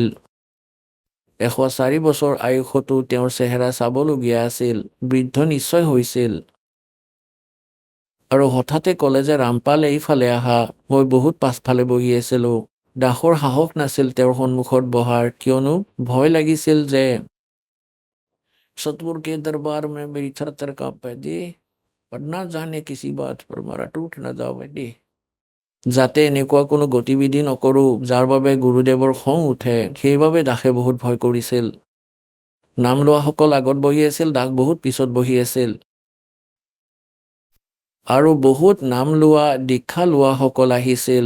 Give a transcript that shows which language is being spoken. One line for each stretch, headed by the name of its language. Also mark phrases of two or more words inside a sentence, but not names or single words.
Assamese: 104 বছৰ আয়ুসতো তেওঁৰ চেহেৰা চাবলগীয়া আছিল। বৃদ্ধ নিশ্চয় হৈছিল। আৰু হঠাতে ক'লে যে ৰামপাল এইফালে আহা। মই বহুত পাছফালে বহি আছিলোঁ। দাসৰ সাহস নাছিল তেওঁৰ সন্মুখত বহাৰ, কিয়নো ভয় লাগিছিল যে
Hindi: सतगुरु के दरबार में मेरी थर-थर कांपे दे, पर ना जाने किसी बात पर मारा टूट ना जावे दे।
Assamese: যাতে এনেকুৱা কোনো গতিবিধি নকৰোঁ যাৰ বাবে গুৰুদেৱৰ খং উঠে, সেইবাবে দাসে বহুত ভয় কৰিছিল। নাম লোৱাসকল আগত বহি আছিল, দাস বহুত পিছত বহি আছিল। আৰু বহুত নাম লোৱা, দীক্ষা লোৱাসকল আহিছিল।